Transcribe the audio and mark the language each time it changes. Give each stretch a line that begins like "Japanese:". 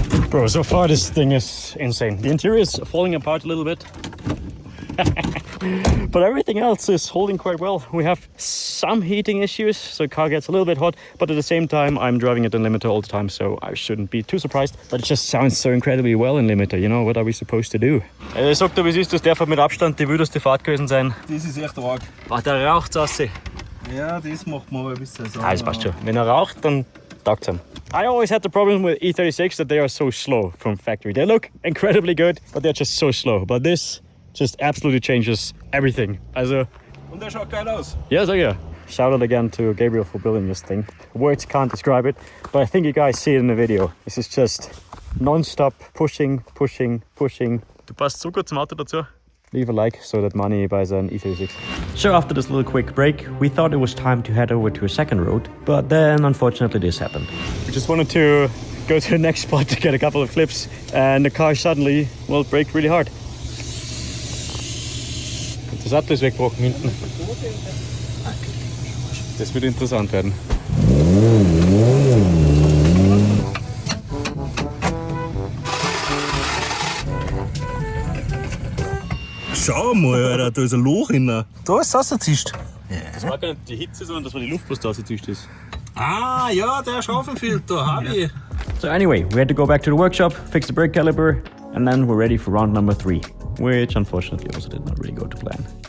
English: Bro, so far this thing is insane. The interior is falling apart a little bit. But everything else is holding quite well. We have some heating issues, so the car gets a little bit hot, but at the same time I'm driving it in limiter all the time, so I shouldn't be too surprised. But it just sounds so incredibly well in limiter, you know, what are we supposed to do?
German: Er sagt, wie süß, das darf mit Abstand die wildeste Fahrt gewesen sein. Das ist echt arg. Ach, der raucht's aus. Ja, das macht man aber ein bisschen so. Ah, das passt schon. Wenn er raucht, dann taugt's ihm.
English: I always had the problem with E36 that they are so slow from factory. They look incredibly good, but they're just so slow. But this just absolutely changes everything. Also,
German: Und der schaut geil aus.
English: yeah, so yeah. Shout out again to Gabriel for building this thing. Words can't describe it, but I think you guys see it in the video. This is just non-stop pushing, pushing, pushing.
German: Du passt so gut zum Auto dazu.
English: Leave a like so that Money buys an E36. So after this little quick break, we thought it was time to head over to a second road, but then unfortunately this happened. We just wanted to go to the next spot to get a couple of clips, and the car suddenly, well, braked really hard.
German: Der Sattel ist weggebrochen hinten. Das wird interessant werden. Schau mal, Alter, da ist ein Loch drin. Da ist es rausgezischt. Das war gar nicht die Hitze, sondern das war die Luft, was da rausgezischt ist. Ah, ja, der Schaufelfilter, hab ich.
English: So anyway, we had to go back to the workshop, fix the brake caliper, and then we're ready for round number 3, which unfortunately also did not really go to plan.